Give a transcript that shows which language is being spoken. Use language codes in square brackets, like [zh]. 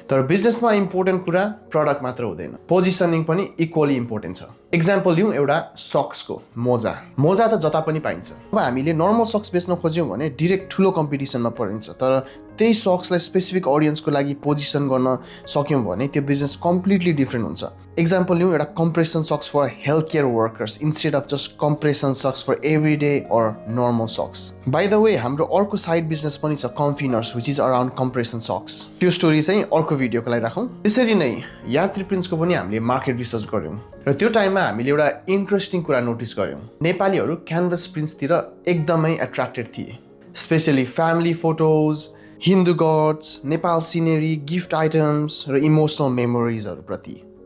[ne] तर बिजनेसमा इम्पोर्टेन्ट कुरा प्रडक्ट मात्र हुँदैन, पोजिसनिङ पनि इक्वली इम्पोर्टेन्ट छ। एक्जाम्पल लिउँ एउटा सक्सको, मोजा त जता पनि पाइन्छ। अब हामीले नर्मल सक्स बेच्न खोज्यौँ भने डिरेक्ट ठुलो कम्पिटिसनमा परिन्छ, तर त्यही सक्सलाई स्पेसिफिक अडियन्सको लागि पोजिसन गर्न सक्यौँ भने त्यो बिजनेस कम्प्लिटली डिफ्रेन्ट हुन्छ। एक्जाम्पल लिउँ एउटा [en] Compression socks for health care workers instead of just compression socks for every day or normal socks. By the way, [ne] हाम्रो अर्को साइड बिजनेस पनि छ कन्फिनर्स, [en] Which is around compression socks. [ne] त्यो story चाहिँ अर्को भिडियोको लागि राखौँ। त्यसरी नै यात्री प्रिन्ट्सको पनि हामीले मार्केट रिसर्च गऱ्यौँ र त्यो टाइममा हामीले एउटा इन्ट्रेस्टिङ कुरा नोटिस गऱ्यौँ। नेपालीहरू क्यानभस प्रिन्ट्सतिर एकदमै एट्र्याक्टेड थिए, specially family photos, Hindu gods, Nepal scenery, gift items र इमोसनल मेमोरिजहरू प्रति।